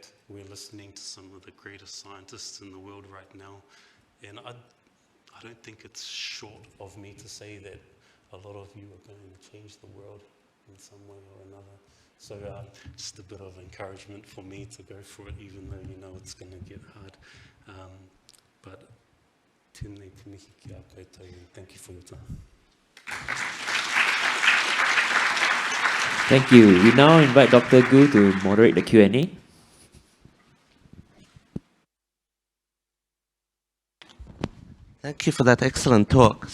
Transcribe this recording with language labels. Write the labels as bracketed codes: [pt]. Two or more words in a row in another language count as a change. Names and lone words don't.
[en] We're listening to some of the greatest scientists in the world right now, and I don't think it's short of me to say that a lot of you are going to change the world in some way or another. So just a bit of encouragement for me to go for it, even though you know it's going to get hard. [mi] But tēnei te mihi ki a koutou, [en] and thank you for your time. Thank you. We now invite Dr. Gu to moderate the Q&A. Thank you for that excellent talk.